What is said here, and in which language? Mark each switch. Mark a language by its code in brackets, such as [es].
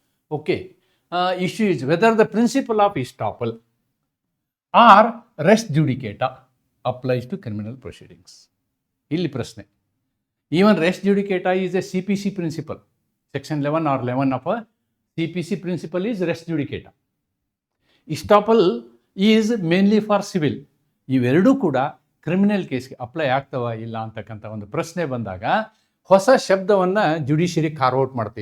[en] Okay, issue is whether the principle of estoppel or res judicata applies to criminal proceedings. [kn] ಇಲ್ಲಿ ಪ್ರಶ್ನೆ, [en] Even res judicata is a CPC principle. Section 11 or 11 of a CPC principle is res judicata. Estoppel is mainly for civil. [kn] ಇವೆರಡೂ ಕೂಡ criminal ಕೇಸ್ಗೆ apply ಆಗ್ತವ ಇಲ್ಲ ಅಂತಕ್ಕಂಥ ಒಂದು ಪ್ರಶ್ನೆ ಬಂದಾಗ ಹೊಸ ಶಬ್ದವನ್ನು ಜುಡಿಷಿಯರಿ ಕಾರ್ಔಟ್ ಮಾಡುತ್ತೆ.